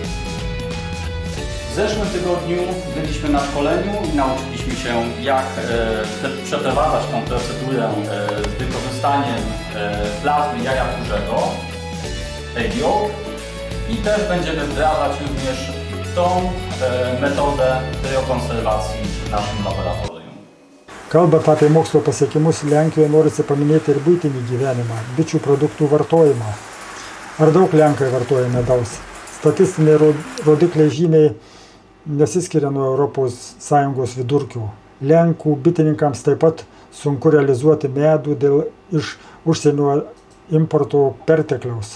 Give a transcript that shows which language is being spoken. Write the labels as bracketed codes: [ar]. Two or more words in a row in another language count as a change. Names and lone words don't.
[pl] W zeszłym tygodniu byliśmy na szkoleniu i nauczyliśmy się, jak przeprowadzać tą procedurę z wykorzystaniem plazmy jaja kurzego, EGIO, i też będziemy wdrażać również tą metodę kryokonserwacji w naszym laboratorium. [lt] Kalbant apie mokslo pasiekimus, Lenkijoje norisi paminėti ir buitinį gyvenimą, bičių produktų vartojimą. Ar daug Lenkai vartoja medaus? Statistiniai rodikliai žymiai nesiskiria nuo ES vidurkių. Lenkų bitininkams taip pat sunku realizuoti medų dėl iš užsienio importo pertekliaus.